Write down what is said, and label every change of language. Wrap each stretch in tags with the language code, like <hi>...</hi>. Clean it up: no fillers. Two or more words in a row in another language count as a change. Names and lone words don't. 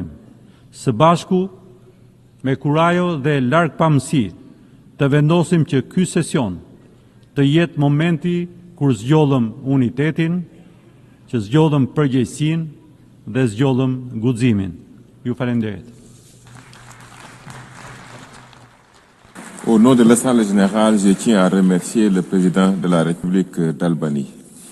<sq>Së bashku, me kurajo dhe largpamësi, të vendosim që ky sesion të jetë momenti kur zgjodhëm unitetin, që zgjodhëm përgjegjësinë dhe zgjodhëm guximin. Ju falenderit.</sq> <fr>Au nom de l'Assemblée générale, je tiens à remercier le président de la République d'Albanie.</fr>